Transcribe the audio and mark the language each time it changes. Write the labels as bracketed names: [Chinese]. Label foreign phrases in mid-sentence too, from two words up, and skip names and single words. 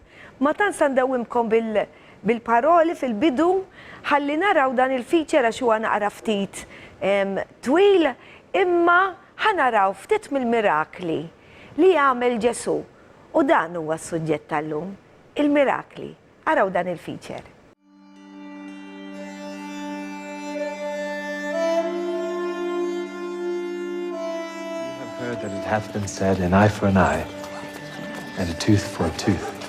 [Maltese] Ma tant sandawimkom bil-paroli fil-bidu, ħalli naraw dan il-feature għax huwa naqra ftit twil, imma ħanaraw ftit mill-mirakli li jagħmel Ġesu. U dan huwa s-suġġett tal-lum. Il-mirakli. Araw dan il-feature. [English] You have heard that it hath been said, an eye for an eye, and a tooth for a tooth.